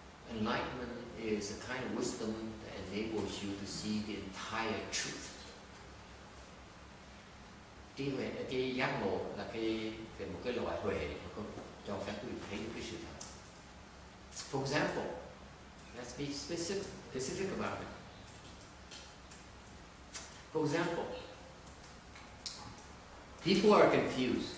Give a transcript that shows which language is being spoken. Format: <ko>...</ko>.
<en>Enlightenment is a kind of wisdom that enables you to see the entire truth.</en> <vi>Trí huệ, cái giác ngộ là một cái loại huệ mà cho phép quý vị thấy được cái sự thật.</vi> <en>For example, let's be specific about it. For example, people are confused.</en>